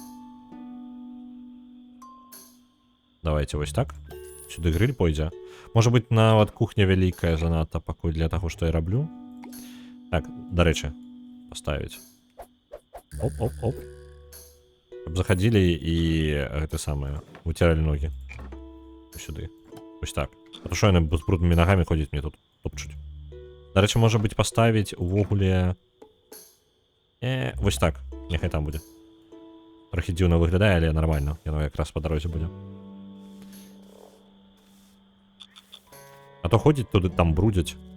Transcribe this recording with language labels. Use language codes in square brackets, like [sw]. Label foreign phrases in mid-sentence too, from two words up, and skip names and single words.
[be] Давайте вось так. Сюды гриль пойдзе. Можа быць, нават кухня вялікая занадта пакуль для таго, што я раблю. Так, дарэчы, паставіць. Оп. [ru] Каб заходили и это самое, вытирали ноги. [be] Сюда. Ось так. [ru] А то что [be] яны з бруднымі ногами ходить мне тут топчуть. Дарэчы, можа быць паставіць увогуле... Вось так. Няхай там будзе. Трохі дзіўна выглядае, але нормально. Яно якраз па дарозе будзе. А то ходзіць туды, там брудзяць.